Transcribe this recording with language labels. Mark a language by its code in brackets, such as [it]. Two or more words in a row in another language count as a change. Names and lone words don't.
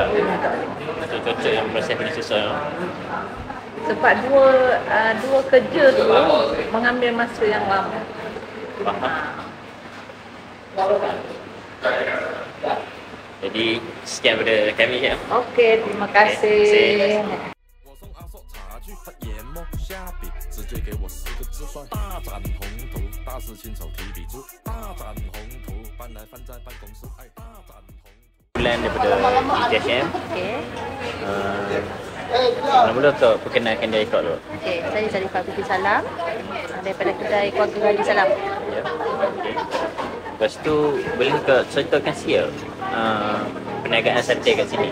[ms] Cucuk yang proses paling susah lah. Sebab dua kerja tu mengambil masa yang lama. Faham. Jadi sekian daripada kami je. Okey, terima kasih. [zh] 直接给我4个字算大展宏图，大事亲手提笔出，大展宏图，搬来翻在办公室，哎，大展宏图。 [ms] Bulan daripada UTHM. Okey. Mula-mula untuk perkenalkan diri kau dulu. Okey, saya Zarifah binti Salam daripada kedai keluarga Haji Salam. Ya. Okey. Lepas tu boleh ke ceritakan sikit perniagaan sate kat sini?